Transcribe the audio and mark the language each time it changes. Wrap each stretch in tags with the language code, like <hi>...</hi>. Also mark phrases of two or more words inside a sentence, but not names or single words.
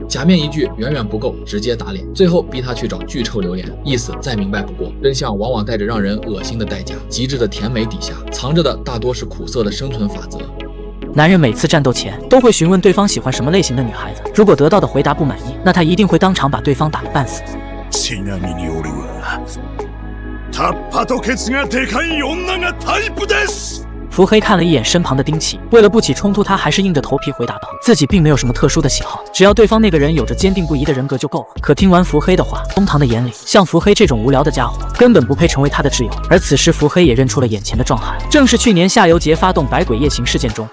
<zh>假面一句远远不够，直接打脸，最后逼他去找巨臭榴莲，意思再明白不过。真相往往带着让人恶心的代价，极致的甜美底下藏着的大多是苦涩的生存法则。男人每次战斗前都会询问对方喜欢什么类型的女孩子，如果得到的回答不满意，那他一定会当场把对方打个半死。</zh> <ja>ちなみに俺はタッパとケツがでかい女がタイプです。</ja> <zh>伏黑看了一眼身旁的丁启，为了不起冲突，他还是硬着头皮回答道：“自己并没有什么特殊的喜好，只要对方那个人有着坚定不移的人格就够了。” 可听完伏黑的话，东堂的眼里，像伏黑这种无聊的家伙，根本不配成为他的挚友。而此时，伏黑也认出了眼前的壮汉，正是去年夏油杰发动百鬼夜行事件中</zh>